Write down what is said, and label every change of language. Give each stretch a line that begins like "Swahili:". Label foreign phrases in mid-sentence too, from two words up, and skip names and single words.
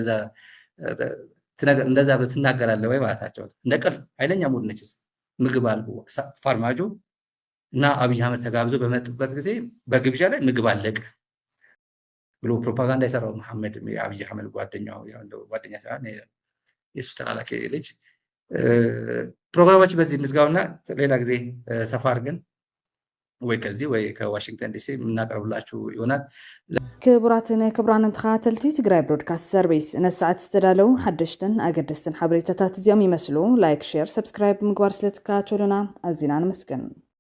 Amharic: እንደዛ ትናገራለህ ወይ ማለታቸው እንደ ቀልድ ኃይለኛ ሙድ ነች። ምግብ አልኩ ፋርማጆ እና አብይ አህመድ ተጋብዞ በመጡበት ጊዜ በግብዣ ላይ ምግብ አለቀ ብሎ ፕሮፓጋንዳ የሰራው መሐመድ የአብይ አህመድ ጓደኛ ሳይሆን የሱ ተላላኪ ልጅ። ፕሮግራማችን በዚህ እንዝጋውና ሌላ ጊዜ ሰፋ አድርገን ወይ ከዚህ ወይ ከዋሽንግተን ዲሲ የምናቀርብላችሁ ይሆናል።
Tigrinya: ክቡራትን ክቡራንን ተኸታተልቲ ትግራይ ብሮድካስት ሰርቪስ ነሰዓት ዝተዳለው ሓደሽትን ኣገደስትን ሓበሬታታት እዚኦም ይመስሉ። ላይክ፣ ሼር፣ ሰብስክራይብ ምግባር ስለትከታተሉና ኣዝና ንመስገን።